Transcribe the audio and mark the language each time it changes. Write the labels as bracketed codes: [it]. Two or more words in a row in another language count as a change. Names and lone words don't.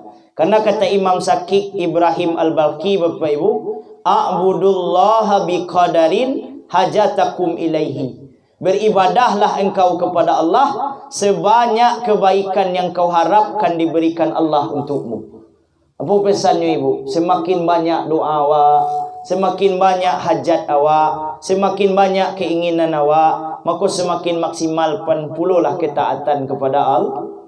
[id] Karena kata Imam Sakik Ibrahim Al-Balqi Bapak Ibu, [ar] a'budullaha biqadarin hajatakum ilaihi. [id] Beribadahlah engkau kepada Allah sebanyak kebaikan yang kau harapkan diberikan Allah untukmu. Apa pesannya Ibu? Semakin banyak doa awak, semakin banyak hajat awak, semakin banyak keinginan awak, maka semakin maksimal pululah ketaatan kepada Allah.